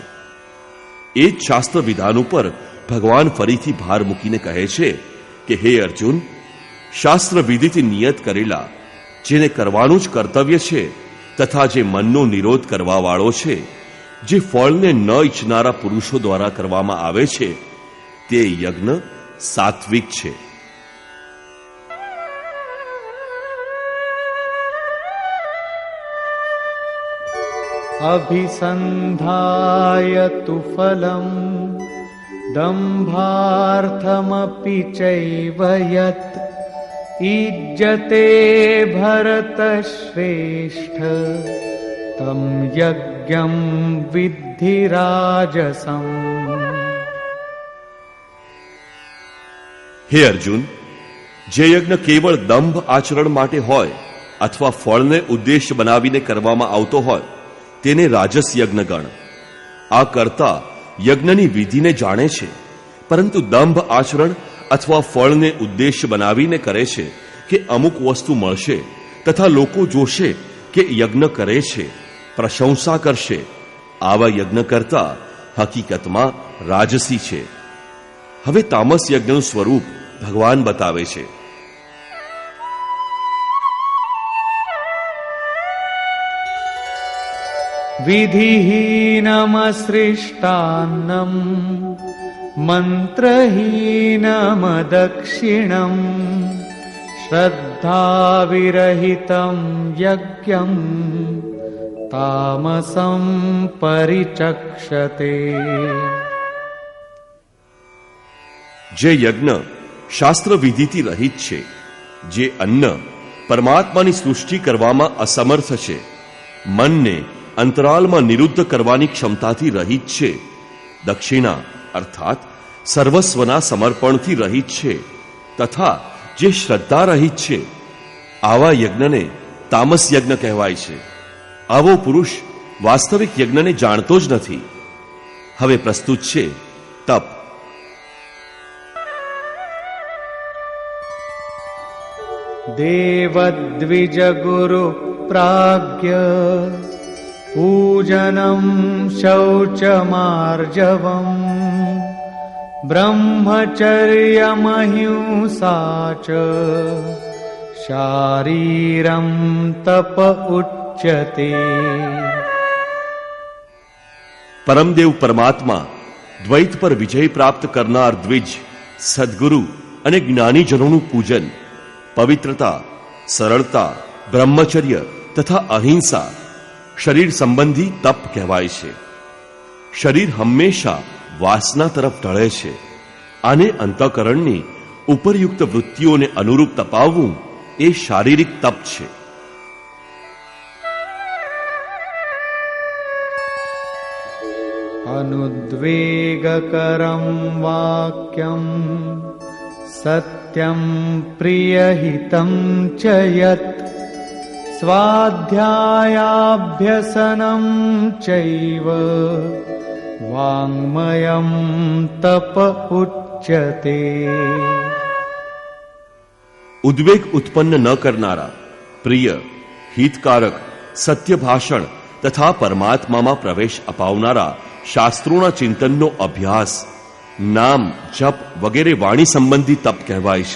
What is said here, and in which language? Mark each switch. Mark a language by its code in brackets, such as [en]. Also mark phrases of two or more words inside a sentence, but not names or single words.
[gu] એ જ શાસ્ત્ર વિધાન ઉપર ભગવાન ફરીથી ભાર મૂકીને કહે છે કે હે અર્જુન, શાસ્ત્ર વિધિથી નિયત કરેલા, જેને કરવાનું જ કર્તવ્ય છે, તથા જે મનનો નિરોધ કરવા વાળો છે, જે ફળને ન ઈચ્છનારા પુરુષો દ્વારા કરવામાં આવે છે, તે યજ્ઞ સાત્વિક છે. [sa] अभिसन्धाय तु फलम् दम्भार्थमपि चैव यत् ईज्यते भरतश्रेष्ठ तं यज्ञं विद्धि राजसम्. [gu] હે અર્જુન, જે યજ્ઞ કેવળ દંભ આચરણ માટે હોય અથવા ફળને ઉદ્દેશ બનાવીને કરવામાં આવતો હોય, તેને રાજસ યજ્ઞ ગણ. આ કરતા યજ્ઞની વિધિને જાણે છે, પરંતુ દંભ આચરણ અથવા ફળને ઉદ્દેશ બનાવીને કરે છે કે અમુક વસ્તુ મળશે તથા લોકો જોશે કે યજ્ઞ કરે છે, પ્રશંસા કરશે, આવા યજ્ઞ કરતા હકીકતમાં રાજસી છે. હવે તામસ યજ્ઞનું સ્વરૂપ ભગવાન બતાવે છે. [sa] विधिहीनमसृष्टान्नम् मन्त्रहीनमदक्षिणम् श्रद्धाविरहितं यज्ञं तामसं परिचक्षते. [gu] જે યજ્ઞ શાસ્ત્ર વિધિથી રહિત છે, જે અન્ન પરમાત્માની સૃષ્ટિ કરવામાં અસમર્થ છે, મનને અંતરાલમાં નિરુદ્ધ કરવાની ક્ષમતાથી રહિત છે, દક્ષિણા અર્થાત સર્વસ્વના સમર્પણથી રહિત છે, તથા જે શ્રદ્ધા રહિત છે, આવા યજ્ઞને તામસ યજ્ઞ કહેવાય છે. આવો પુરુષ વાસ્તવિક યજ્ઞને જાણતો જ નથી. હવે પ્રસ્તુત છે તપ. [sa] देवद्विजगुरु प्राज्ञ पूजनं शौचमार्जवम् ब्रह्मचर्यमहिंसा च शारीरं तप उच्यते. [gu] પરમદેવ પરમાત્મા દ્વૈત પર વિજય પ્રાપ્ત કરનાર દ્વિજ, સદગુરુ અને જ્ઞાનીજનોનું પૂજન, પવિત્રતા, સરળતા, બ્રહ્મચર્ય તથા અહિંસા શરીર સંબંધી તપ કહેવાય છે. શરીર હંમેશા વાસના તરફ ઢળે છે. આને અંતઃકરણની ઉપરયુક્ત વૃત્તિઓને અનુરૂપ તપાવવું એ શારીરિક તપ છે. [sa] अनुद्वेगकरं वाक्यं सत्यं प्रियहितं च यत् स्वाध्यायाभ्यसनं चैव वाङ्मयं तप उच्यते। [gu] ઉદ્વેગ ઉત્પન્ન ન કરનારા, પ્રિય, હિતકારક, સત્ય ભાષણ તથા પરમાત્મામાં પ્રવેશ અપાવનારા શાસ્ત્રોના ચિંતનનો અભ્યાસ, નામ, જપ વગેરે વાણી સંબંધી તપ કહેવાય છે.